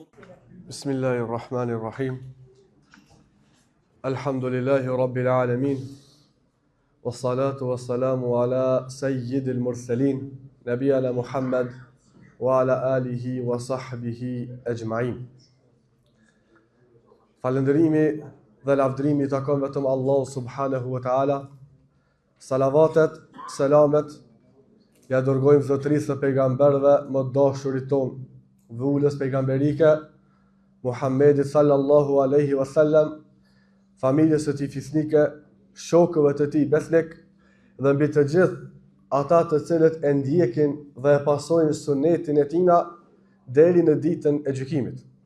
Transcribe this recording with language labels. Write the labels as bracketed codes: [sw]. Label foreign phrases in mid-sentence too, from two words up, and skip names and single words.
[ar] بسم الله الرحمن الرحيم. الحمد لله رب العالمين، والصلاة والسلام على سيد المرسلين نبينا محمد وعلى آله وصحبه أجمعين. [sq] Falëndërimi dhe lavdërimi takon vetëm Allah [ar] سبحانه وتعالى. [sq] Salavatet, selamet, ja dërgojmë zotërisë së pejgamberëve më të dashurit ton, dhullës pejgamberike, Muhammedit [ar] صلى الله عليه وسلم, [sq] familjes së tij fisnike, shokëve të tij besnik dhe mbi të gjithë ata të cilët e ndjekin dhe e pasojnë sunetin e tina deri në ditën e gjykimit.